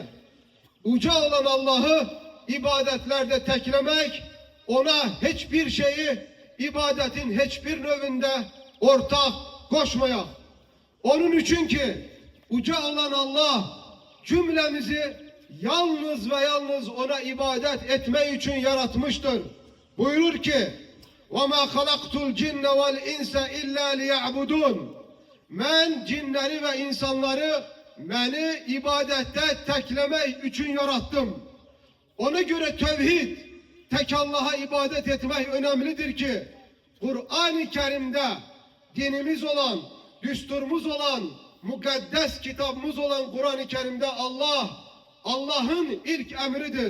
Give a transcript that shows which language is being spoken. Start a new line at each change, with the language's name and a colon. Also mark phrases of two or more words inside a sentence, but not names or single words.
Turkish: Uca olan Allah'ı ibadetlerde teklemek, ona hiçbir şeyi ibadetin hiçbir növünde ortak koşmayak. Onun için ki uca olan Allah cümlemizi yalnız ve yalnız ona ibadet etmek için yaratmıştır. Buyurur ki:
Arabic: وَمَا خَلَقْتُ الْجِنَّ وَالْاِنْسَ اِلَّا لِيَعْبُدُونَ.
Turkish: Ben cinleri ve insanları beni ibadette teklemek için yarattım. Ona göre tevhid, tek Allah'a ibadet etmek önemlidir ki, Kur'an-ı Kerim'de dinimiz olan, düsturumuz olan, mukaddes kitabımız olan Kur'an-ı Kerim'de Allah'ın ilk emridir.